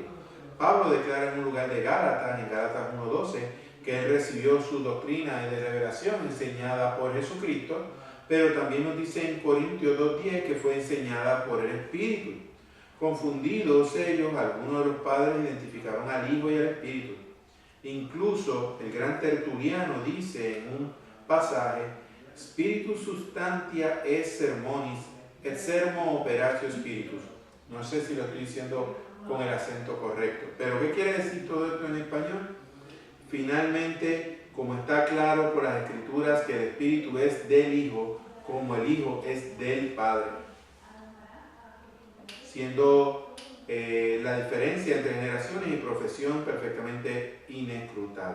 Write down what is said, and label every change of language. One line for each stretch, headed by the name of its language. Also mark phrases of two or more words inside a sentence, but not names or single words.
Spanish: Pablo declara en un lugar de Gálatas, en Gálatas 1:12, que él recibió su doctrina de revelación enseñada por Jesucristo, pero también nos dice en Corintios 2:10 que fue enseñada por el Espíritu. Confundidos ellos, algunos de los padres identificaron al Hijo y al Espíritu. Incluso el gran Tertuliano dice en un pasaje,
Latin: Spiritus substantia et sermonis, et sermo operatio spiritus.
Spanish: No sé si lo estoy diciendo con el acento correcto, pero ¿qué quiere decir todo esto en español? Finalmente, como está claro por las Escrituras que el Espíritu es del Hijo, como el Hijo es del Padre. Siendo la diferencia entre generaciones y profesión perfectamente inescrutable.